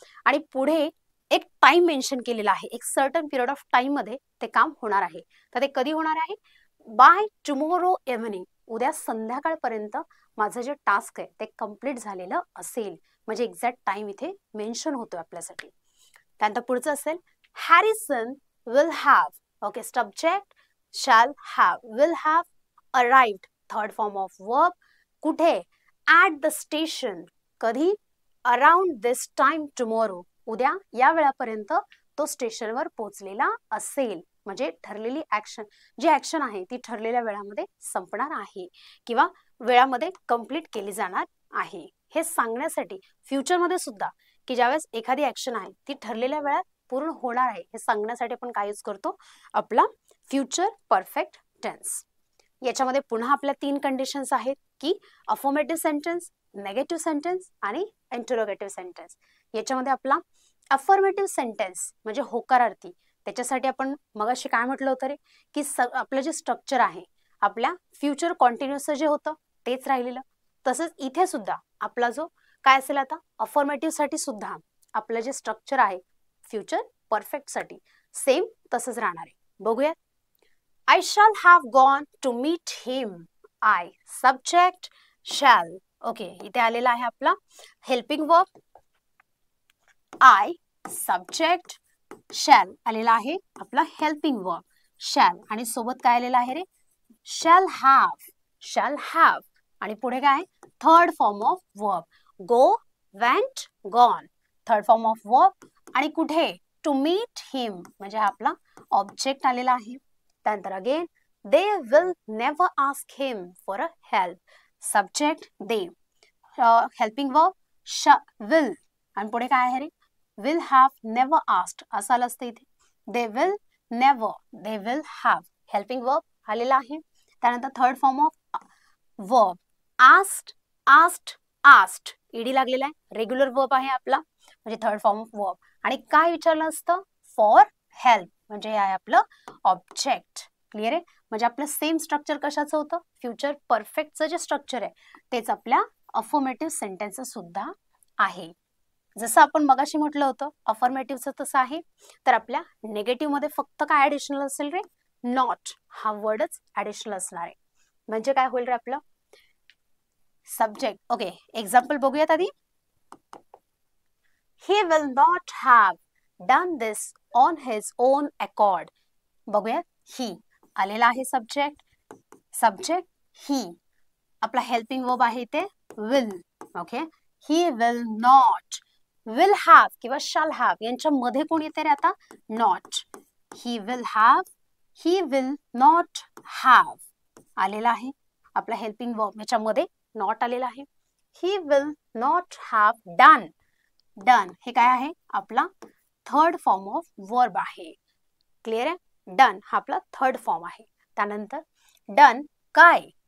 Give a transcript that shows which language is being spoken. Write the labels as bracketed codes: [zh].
[mr] आणि पुढे एक टाइम मेन्शन केलेला आहे, एक सर्टन पिरियड ऑफ टाइम मध्ये ते काम होणार आहे. तर ते कधी होणार आहे, [en] by tomorrow evening, [mr] उद्या संध्याकाळपर्यंत माझं जे टास्क आहे ते कम्प्लीट झालेलं असेल, म्हणजे एक्झॅक्ट टाइम इथे मेन्शन होतो आपल्यासाठी. त्यानंतर पुढचं असेल [en] Harrison will have. Okay, subject shall have, will have arrived. Third form of verb. [mr] कुठे? [en] At the station. [mr] कधी? [en] Around this time tomorrow. [mr] उद्या या वेळापर्यंत तो स्टेशनवर पोहोचलेला असेल. म्हणजे ठरलेली ऍक्शन, जी ऍक्शन आहे ती ठरलेल्या वेळामध्ये संपणार आहे किंवा वेळामध्ये कंप्लीट केली जाणार आहे. हे सांगण्यासाठी फ्युचरमध्ये सुद्धा की ज्यावेळेस एखादी ऍक्शन आहे ती ठरलेल्या वेळात पूर्ण होणार आहे हे सांगण्यासाठी आपण काय यूज करतो? आपला फ्युचर परफेक्ट टेन्स. याच्यामध्ये पुन्हा आपल्या 3 कंडिशन्स आहेत की अफर्मेटिव्ह सेंटेन्स, नेगेटिव्ह सेंटेन्स आणि इंटरोगेटिव्ह सेंटेन्स. याच्यामध्ये आपला अफर्मेटिव्ह सेंटेन्स म्हणजे होकारार्थी, त्याच्यासाठी आपण मगाशी काय म्हटलं होतं रे की आपलं जे स्ट्रक्चर आहे आपल्या फ्युचर कॉन्टिन्युअस जे होतं तेच राहिलेलं. तसंच इथे सुद्धा आपला जो काय असेल आता अफर्मेटिव्ह साठी सुद्धा आपलं जे स्ट्रक्चर आहे फ्युचर परफेक्ट साठी सेम तसंच राहणार आहे. बघूया. [en] I shall have gone to meet him. I subject shall. [mr] Okay, इथे आलेला आहे आपला helping verb. [en] I subject shall [mr] आलेला आहे आपला हेल्पिंग वर्ब shall आणि सोबत काय आलेला आहे रे? [en] shall have. shall have [mr] आणि पुढे काय? [en] Third form of verb. go, went, gone. [mr] Third form of verb आणि कुठे? [en] to meet him [mr] म्हणजे हा आपला ऑब्जेक्ट आलेला आहे. त्यानंतर again [en] they will never ask him for a help. Subject they. Helping verb will [mr] आणि पुढे काय आहे रे? [en] will have never asked [mr] असं आलं असतं इथे. [en] they will never, they will have. [mr] helping verb आलेला आहे. त्यानंतर third form of verb [en] asked, asked, asked. [mr] ED लागलेला आहे. रेग्युलर वर्ब आहे आपला म्हणजे थर्ड फॉर्म ऑफ वर्ब आणि काय विचारलं असतं? फॉर हेल्प म्हणजे आहे आपलं ऑब्जेक्ट. क्लिअर आहे? म्हणजे आपलं सेम स्ट्रक्चर कशाचं होतं? फ्युचर परफेक्टचं जे स्ट्रक्चर आहे तेच आपल्या अफर्मेटिव्ह सेंटेन्सेस सुद्धा आहे. जसं आपण मगाशी म्हटलं होतं अफर्मेटिव्हचं तसं आहे. तर आपल्या नेगेटिव्ह मध्ये फक्त काय ऍडिशनल असेल रे? नॉट हा वर्डच ऍडिशनल असणार आहे. म्हणजे काय होईल रे आपलं सब्जेक्ट. ओके, एक्झाम्पल बघूयात आधी. [en] He will not have done this on his own accord. [mr] बघूया. ही आलेला आहे सब्जेक्ट. सब्जेक्ट ही. आपला हेल्पिंग वर्ब आहे ते will. [en] Okay, he will not. [mr] will have किंवा shall have यांच्या मध्ये कोण येते रे आता? [en] not. he will have, he will not have आलेला आहे. [mr] आपला हेल्पिंग वर्ब याच्यामध्ये नॉट आलेला आहे. [en] he will not have done. [mr] Done हे काय आहे? आपला थर्ड फॉर्म ऑफ वर्ब आहे. क्लिअर आहे? डन हा आपला थर्ड फॉर्म आहे. त्यानंतर डन काय?